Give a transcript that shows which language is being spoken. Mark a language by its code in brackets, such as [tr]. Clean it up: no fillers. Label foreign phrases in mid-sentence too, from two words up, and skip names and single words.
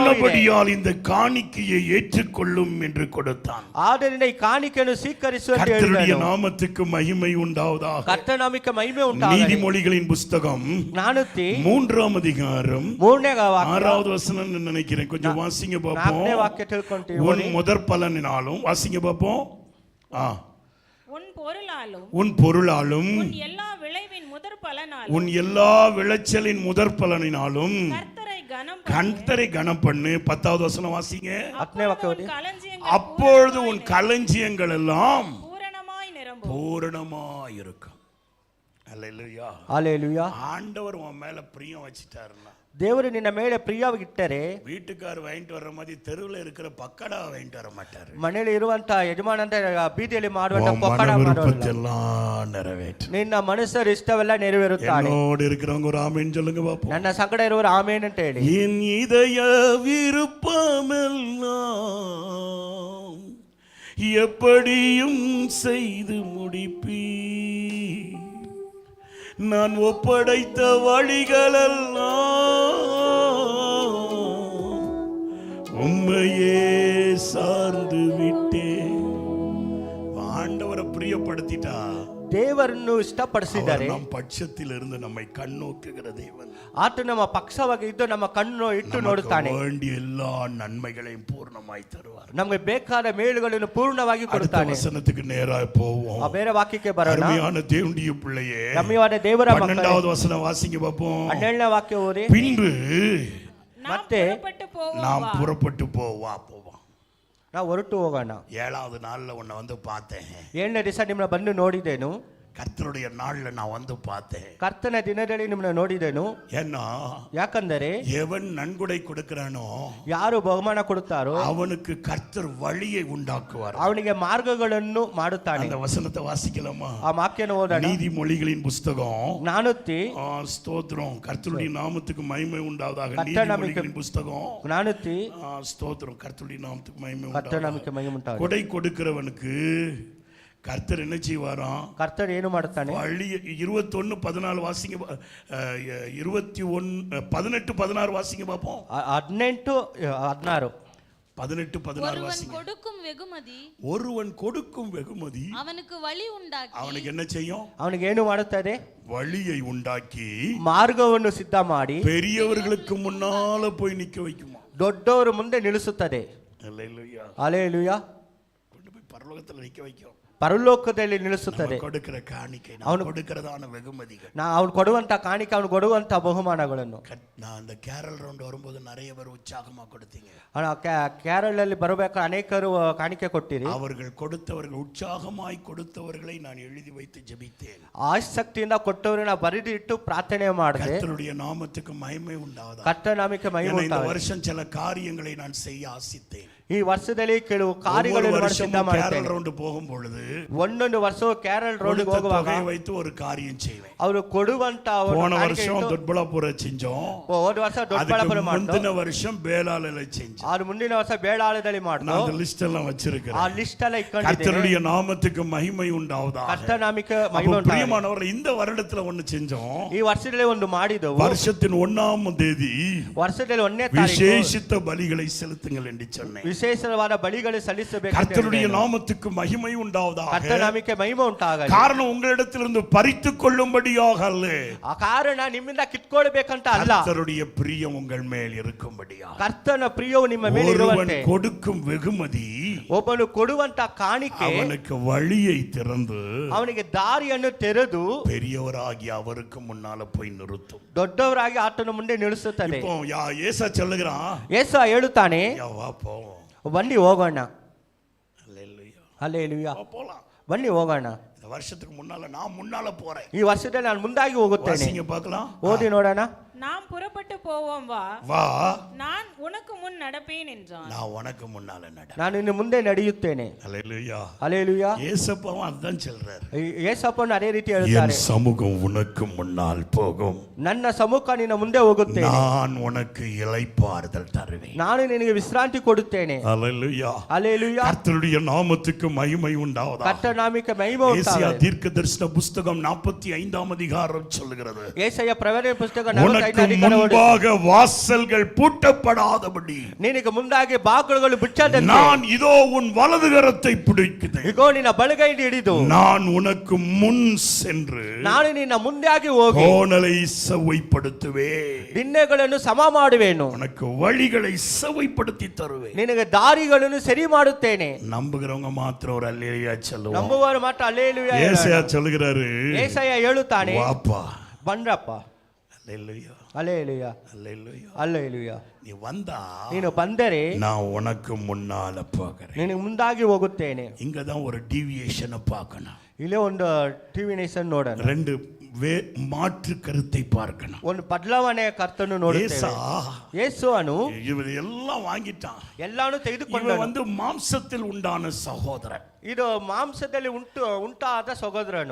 [ta] ஆனபடியால் இந்த காணிக்கையை ஏற்றுக்கொள்ளும் என்று கொடுத்தான். [kn] ಆದ್ದರಿಂದ ಈ ಕಾಣಿಕೆಯನ್ನು ಸ್ವೀಕರಿಸುವಂತೆ [ta] கர்த்தருடைய [kn] ಹೇಳಿದನು. [ta] நாமத்துக்கு மகிமை உண்டாவதாக. [kn] ಕರ್ತನಾಮಕ್ಕೆ ಮಹಿಮೆ ಉಂಟಾಗಲಿ. [ta] நீதிமொழிகளின் புஸ்தகம் ஞானத்தி 3ஆம் அதிகாரம் [kn] 3ನೇ ವಾಕ್ಯ [ta] 6வது வசனம் நினைக்கிறேன், கொஞ்சம் வாசிங்க [kn] 4ನೇ [ta] பாப்போம். [kn] ವಾಕ್ಯ ತಿಳ್ಕೊಂತೀವಿ. [ta] உன் முதற் பலனினாலும் வாசிங்க பாப்போம். உன் பொருளாலும் உன் பொருளாலும் உன் எல்லா விளைவின் முதற் பலனாலும் உன் எல்லா விளைச்சலின் முதற் பலனினாலும் கர்த்தரை கனம் பண்ணு. 10வது வசனம் வாசிங்க. [kn] 10ನೇ ವಾಕ್ಯ ಓದಿ. [ta] அப்பொழுது உன் களஞ்சியங்கள் எல்லாம் பூரணமாய் நிரம்பும். பூரணமாய் இருக்கும். அல்லேலூயா. ஹல்லேலூயா. ஆண்டவர் உன் மேல பிரியம் வச்சிட்டாருன்னா, [kn] ದೇವರು ನಿನ್ನ ಮೇಲೆ ಪ್ರಿಯವಾಗಿಟ್ಟರೆ, [ta] வீட்டுக்காரர் வாங்கிட்டு வர்ற மாதிரி தெருவில் இருக்கிற பக்கடா வாங்கிட்டு வர மாட்டாரு. [kn] ಮನೆಯಲ್ಲಿ ಇರುವಂತ ಯಜಮಾನ ಅಂತ ಬೀದಿಯಲ್ಲಿ ಮಾಡುವಂತ [ta] உன் [kn] ಪಕೋಡ [ta] மன [kn] ಮಾಡೋಲ್ಲ. [ta] விருப்பத்தெல்லாம் நிறைவேற்று. [kn] ನಿನ್ನ ಮನಸ್ಸರ ಇಷ್ಟವೆಲ್ಲ ನೆರವೇರುತ್ತಾನೆ. [ta] என்னோடு இருக்கிறவங்க ஒரு ஆமேன்னு சொல்லுங்க பாப்போம். [kn] ನನ್ನ ಸಂಗಡ ಇರುವರು ಆಮೇನ್ ಅಂತ ಹೇಳಿ. [ta] என் இதய விருப்பமெல்லாம் எப்படியும் செய்து முடிப்பீ, நான் ஒப்படைத்த வழிகளெல்லாம் உம்மையே சார்ந்து விட்டேன். ஆண்டவரை பிரியப்படுத்திட்டா [kn] ದೇವರನ್ನು ಇಷ್ಟಪಡಿಸಿದರೆ [ta] நம் பட்சத்தில் இருந்து நம்மை கண்ணோக்குகிற தேவன். [kn] ಆತ ನಮ್ಮ ಪಕ್ಷವಾಗಿ ಇದ್ದು ನಮ್ಮ ಕಣ್ಣು ಇಟ್ಟು ನೋಡುತ್ತಾನೆ. [ta] வேண்டிய எல்லா நன்மைகளையும் பூர்ணமாய் தருவார். [kn] ನಮಗೆ ಬೇಕಾದ ಮೇಲುಗಳನ್ನು ಪೂರ್ಣವಾಗಿ ಕೊಡುತ್ತಾನೆ. [ta] வசனத்துக்கு நேராக போவோம். [kn] ಬೇರೆ ವಾಕ್ಯಕ್ಕೆ ಬರೋಣ. [ta] அருமையான தேவனுடைய பிள்ளையே, [kn] ರಮ್ಯವಾದ ದೇವರ ಮಕ್ಕಳೇ, [ta] 12வது வசனம் வாசிங்க பாப்போம். [kn] 12ನೇ ವಾಕ್ಯ ಓದಿ. [ta] பின்பு [kn] ಮತ್ತೆ [ta] நாம் புறப்பட்டு போவோம். [kn] ನಾವು ಹೊರಟು ಹೋಗೋಣ. [ta] 7வது நாள்ல உன்னை வந்து பார்த்தேன். [kn] 7ನೇ ದಿವಸ ನಿಮ್ಮನ್ನ ಬಂದು ನೋಡಿದೆನು. [ta] கர்த்தருடைய நாள்ல நான் வந்து பார்த்தேன். [kn] ಕರ್ತನ ದಿನದಲ್ಲಿ ನಿಮ್ಮನ್ನ ನೋಡಿದೆನು. [ta] ஏன்னா [kn] ಯಾಕಂದರೆ [ta] எவன் நன்கொடை கொடுக்கிறானோ [kn] ಯಾರು ಬಹುಮಾನ ಕೊಡುತ್ತಾರೋ [ta] அவனுக்கு கர்த்தர் வழியை உண்டாக்குவார். [kn] ಅವನಿಗೆ ಮಾರ್ಗಗಳನ್ನು ಮಾಡುತ್ತಾನೆ. [ta] அந்த வசனத்தை வாசிக்கலாமா? ಆ ವಾಕ್ಯನ ಓದೋಣ. நீதிமொழிகளின் புஸ்தகம் 4 ஸ்தோத்திரம். கர்த்தருடைய நாமத்துக்கு மகிமை உண்டாவதாக. நீதிமொழிகளின் புஸ்தகம் 4 ஸ்தோத்திரம். கர்த்தருடைய நாமத்துக்கு மகிமை [kn] ಕರ್ತನಾಮಕ್ಕೆ ಮಹಿಮೆ ಉಂಟಾಗಲಿ. [ta] கொடை கொடுக்கிறவனுக்கு கர்த்தர் என்ன செய்வாராம்? [kn] ಕರ್ತರ್ ಏನು ಮಾಡುತ್ತಾನೆ? [ta] 21:14 வாசிங்க. 21 18 16 வாசிங்க பாப்போம். 18 16 18 16 ஒருவன் வாசிங்க. கொடுக்கும் வெகுமதி ஒருவன் கொடுக்கும் வெகுமதி அவனுக்கு வழி உண்டாக்கி அவனுக்கு என்ன செய்யும்? [kn] ಅವನಿಗೆ ಏನು ಮಾಡುತ್ತದೆ? [ta] வழியை உண்டாக்கி [kn] ಮಾರ್ಗವನ್ನು ಸಿದ್ಧ ಮಾಡಿ [ta] பெரியவர்களுக்கு முன்னால போய் நிக்க வைக்குமா. [kn] ದೊಡ್ಡವರು ಮುಂದೆ ನಿಲ್ಲಿಸುತ್ತದೆ. [ta] அல்லேலூயா. [kn] ಹಲ್ಲೆಲೂಯಾ. [ta] கொண்டு போய் பரலோகத்துல நிக்க வைக்கும். [kn] ಪರಲೋಕದಲ್ಲಿ ನಿಲ್ಲಿಸುತ್ತದೆ. [ta] நம்ம கொடுக்கிற காணிக்கை, ನಾವು கொடுக்கிறதான வெகுமதிகள், [kn] ಅವನು ಕೊಡುವಂತ ಕಾಣಿಕೆ, ಅವನು ಕೊಡುವಂತ ಬಹುಮಾನಗಳನ್ನು. [ta] நான் அந்த கேரல் ரவுண்ட் வரும்போது நிறைய பேர் உற்சாகமா கொடுத்தீங்க. [kn] ಕೇರಳ ಅಲ್ಲಿ ಬರಬೇಕು ಅನೇಕರು ಕಾಣಿಕೆ ಕೊಟ್ಟಿರಿ. [ta] அவர்கள் கொடுத்தவர்கள் உற்சாகமாய் கொடுத்தவர்களை நான் எழுதி வைத்து ஜெபித்தேன். [kn] ಆಸಕ್ತಿಯಿಂದ ಕೊಟ್ಟವರನ್ನ ಬರೆದು ಇಟ್ಟು ಪ್ರಾರ್ಥನೆ ಮಾಡಿದೆ. [ta] கர்த்தருடைய நாமத்துக்கு மகிமை உண்டாவதாக. [kn] ಕರ್ತನ ನಾಮಕ್ಕೆ ಮಹಿಮೆ [ta] இந்த [kn] ಉಂಟಾಗಲಿ. [ta] வருஷம் சில காரியங்களை நான் செய்ய ஆசித்தேன். [kn] ಈ ವರ್ಷದಲ್ಲಿ ಕೆಲವು ಕಾರ್ಯಗಳನ್ನು ಸಿದ್ಧ ಮಾಡ್ತೇನೆ. [ta] கேரல் ரவுண்ட் போகும் பொழுது [kn] ಒಂದೊಂದು ವರ್ಷ ಕೇರಳ ರೌಂಡ್ ಹೋಗುವಾಗ [ta] வைத்து ஒரு காரியம் செய்வேன். [kn] ಅವರು ಕೊಡುವಂತ [ta] போன வருஷம் ದೊಡ್ಡಬಳ್ಳಾಪುರ செஞ்சோம். [kn] ಹೋದ ವರ್ಷ ದೊಡ್ಡಬಳ್ಳಾಪುರ ಮಾಡಿದ್ವಿ. ಮುಂದಿನ ವರ್ಷம் ಬೇಲಾಲಲ್ಲಿ செஞ்சோம். ಅದು ಮುಂದಿನ ವರ್ಷ ಬೇಳಾಳದಲ್ಲಿ ಮಾಡಿದ್ವಿ. [ta] நான் அந்த லிஸ்ட் எல்லாம் வச்சிருக்கேன். [kn] ಆ ಲಿಸ್ಟ್ ಎಲ್ಲ ಇಟ್ಕೊಂಡಿದ್ದೇನೆ. [ta] கர்த்தருடைய நாமத்துக்கு மகிமை உண்டாவதாக. [kn] ಕರ್ತನ ನಾಮಕ್ಕೆ ಮಹಿಮೆ ಉಂಟಾಗಲಿ. [ta] பிரியமானவர்களே, இந்த வருடத்துல ஒன்னு செஞ்சோம். [kn] ಈ ವರ್ಷದಲ್ಲಿ ಒಂದು ಮಾಡಿದೆವು. [ta] வருஷத்தின் 1ஆம் தேதி [kn] ವರ್ಷದಲ್ಲಿ 1ನೇ ತಾರೀಕು [ta] விசேஷித்த பலிகளை செலுத்துங்கள் என்று சொன்னேன். [kn] ವಿಶೇಷವಾದ ಬಲಿಗಳು ಸಲ್ಲಿಸಬೇಕು. [ta] கர்த்தருடைய நாமத்துக்கு மகிமை உண்டாவதாக. [kn] ಕರ್ತನ ನಾಮಕ್ಕೆ ಮಹಿಮೆ ಉಂಟಾಗಲಿ. [ta] காரணம் உங்களிடத்திலிருந்து பறித்துக் கொள்ளும்படியாக அல்ல. [kn] ಆ ಕಾರಣ ನಿಮ್ಮಿಂದ ಕಿತ್ಕೊಳ್ಬೇಕಂತ ಅಲ್ಲ. [ta] கர்த்தருடைய பிரியம் உங்கள் மேல் இருக்கும்படியாக. [kn] ಕರ್ತನ ಪ್ರಿಯವು ನಿಮ್ಮ ಮೇಲೆ [ta] ஒருவன் [kn] ಇರುವಂತೆ. [ta] கொடுக்கும் வெகுமதி [kn] ಒಬ್ಬನು ಕೊಡುವಂತ ಕಾಣಿಕೆ [ta] அவனுக்கு வழியை திறந்து [kn] ಅವನಿಗೆ ದಾರಿಯನ್ನು ತೆರೆದು [ta] பெரியவராகி அவருக்கு முன்னால போய் நிறுத்தும். [kn] ದೊಡ್ಡವರಾಗಿ ಆತನ ಮುಂದೆ ನಿಲ್ಲಿಸುತ್ತದೆ. [ta] இப்போ ஏசா சொல்லுகிறான், [kn] ಯೇಸು ಹೇಳುತ್ತಾನೆ, [ta] வா போவோம். [kn] ಬನ್ನಿ ಹೋಗೋಣ. [ta] அல்லேலூயா. [kn] ಹಲ್ಲೆಲೂಯಾ. [ta] போலாம். [kn] ಬನ್ನಿ ಹೋಗೋಣ. [ta] இந்த வருஷத்துக்கு முன்னால நான் முன்னால போறேன். [kn] ಈ ವರ್ಷದಲ್ಲಿ ನಾನು ಮುಂದಾಗಿ ಹೋಗುತ್ತೇನೆ. [ta] வாசிங்க பார்க்கலாம். [kn] ಓದಿ ನೋಡೋಣ. [ta] நாம் புறப்பட்டு போவோம் வா, வா, நான் உனக்கு முன் நடப்பேன் என்றான். நான் உனக்கு முன்னால நட. [kn] ನಾನು ಇನ್ನು ಮುಂದೆ ನಡೆಯುತ್ತೇನೆ. [ta] அல்லேலூயா. [kn] ಹಲ್ಲೆಲೂಯಾ. [ta] ஏசப்பாவும் அதான் சொல்றாரு. [kn] ಯೇಸಪ್ಪನು ಅದೇ ರೀತಿ [ta] என் [kn] ಹೇಳ್ತಾರೆ, [ta] சமூகம் உனக்கு முன்னால் போகும், [kn] ನನ್ನ ಸಮ್ಮುಖ ನಿನ್ನ ಮುಂದೆ ಹೋಗುತ್ತೇನೆ, [ta] நான் உனக்கு இளைப்பாறுதல் தருவேன். [kn] ನಾನು ನಿನಗೆ ವಿಶ್ರಾಂತಿ ಕೊಡುತ್ತೇನೆ. [ta] அல்லேலூயா. [kn] ಹಲ್ಲೆಲೂಯಾ. [ta] கர்த்தருடைய நாமத்துக்கு மகிமை உண்டாவதாக. [kn] ಕರ್ತನ ನಾಮಕ್ಕೆ ಮಹಿಮೆ [ta] ஏசாயா [kn] ಉಂಟಾಗಲಿ. [ta] தீர்க்கதரிசன புஸ்தகம் 45ஆம் அதிகாரம் சொல்லுகிறது, [kn] ಯೆಶಾಯ ಪ್ರವಚನ ಪುಸ್ತಕ [ta] உனக்கு [kn] 45 ಅಧಿಕಾರ ಓದಿ. [ta] முன்பாக வாசல்கள் பூட்டப்படாதபடி [kn] ನಿನಗೆ ಮುಂದಾಗಿ ಬಾಗಿಲುಗಳು ಮುಚ್ಚದಂತೆ [ta] நான் இதோ உன் வலது கரத்தை பிடிக்கிறேன். [kn] ಇಗೋ ನಿನ್ನ ಬಲಗೈಯನ್ನು ಹಿಡಿದು [ta] நான் உனக்கு முன் சென்று [kn] ನಾನು ನಿನ್ನ ಮುಂದಾಗಿ ಹೋಗಿ [ta] கோணலை செவ்வைப்படுத்துவேன். [kn] ದಿಣ್ಣೆಗಳನ್ನು ಸಮ ಮಾಡುವೆನು, [ta] உனக்கு வழிகளை செவ்வைப்படுத்தி தருவேன். [kn] ನಿನಗೆ ದಾರಿಗಳನ್ನು ಸರಿ ಮಾಡುತ್ತೇನೆ. [ta] நம்புகிறவங்க மாத்திரம் ஒரு அல்லேலூயா சொல்லுவோம். [kn] ನಂಬುವವರು ಮಾತ್ರ ಹಲ್ಲೆಲೂಯಾ [ta] ஏசாயா [kn] ಹೇಳೋಣ. [ta] சொல்லுகிறாரு, [kn] ಯೆಶಾಯ ಹೇಳುತ್ತಾನೆ, [ta] வாப்பா. [kn] ಬನ್ರಪ್ಪ. [ta] அல்லேலூயா. [kn] ಹಲ್ಲೆಲೂಯಾ. [ta] அல்லேலூயா. [kn] ಹಲ್ಲೆಲೂಯಾ. [ta] நீ வந்தா [kn] ನೀನು ಬಂದರೆ [ta] நான் உனக்கு முன்னால போகிறேன். [kn] ನಿನಗೆ ಮುಂದಾಗಿ ಹೋಗುತ್ತೇನೆ. [ta] இங்கதான் ஒரு டீவியேஷனை பார்க்கணும். [kn] ಇಲ್ಲೇ ಒಂದು ಟಿವಿ ನೇಷನ್ ನೋಡೋಣ. [ta] ரெண்டு மாற்று கருத்தை பார்க்கணும். [kn] ಒಂದು ಬದಲಾವಣೆ ಕರ್ತನು ನೋಡುತ್ತೇವೆ. ಯೇಸುವನು [ta] இவர் எல்லாம் வாங்கிட்டான். [kn] ಎಲ್ಲಾನು [ta] இவன் [kn] ತೆಗೆದುಕೊಂಡು [ta] வந்து மாம்சத்தில் உண்டான சகோதரன். [kn] ಇದು ಮಾಂಸದಲ್ಲಿ ಉಂಟಾದ ಸಹೋದರನು.